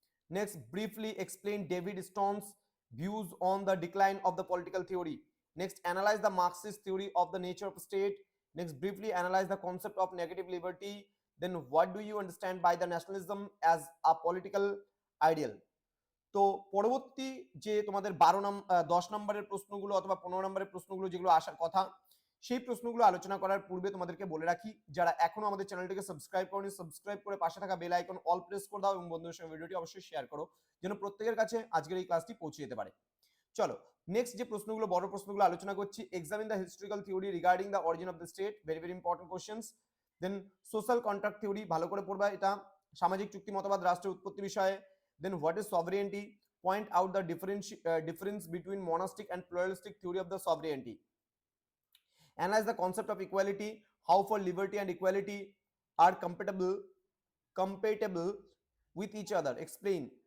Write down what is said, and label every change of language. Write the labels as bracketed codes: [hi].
[en] Next, briefly explain David Stone's views on the decline of the political theory. Next, analyze the Marxist theory of the nature of state. Next, briefly analyze the concept of negative liberty. Then what do you understand by the nationalism as a political ideal? [bn] তো পরবর্তী যে তোমাদের 10 নম্বরের প্রশ্নগুলো অথবা 15 নম্বরের প্রশ্নগুলো যেগুলো আসার কথা, সেই প্রশ্নগুলো আলোচনা করার পূর্বে তোমাদেরকে বলে রাখি, যারা এখনো আমাদের চ্যানেলটিকে সাবস্ক্রাইব করোনি সাবস্ক্রাইব করে পাশে থাকা বেল আইকন অল প্রেস করে দাও এবং বন্ধুদের সঙ্গে ভিডিওটি অবশ্যই শেয়ার করো যেন প্রত্যেকের কাছে আজকের এই ক্লাসটি পৌঁছে যেতে পারে। চলো নেক্সট যে প্রশ্নগুলো বড় প্রশ্নগুলো আলোচনা করছি, [en] Examine the historical theory regarding the origin of the state, very very important questions. [bn] Then social contract theory ভালো করে পড়বা, এটা সামাজিক চুক্তি মতবাদ রাষ্ট্রের উৎপত্তি বিষয়ে। [en] Then what is sovereignty, point out the difference between monastic and pluralistic theory of the sovereignty. Analyze the concept of equality, how for liberty and equality are compatible with each other, explain.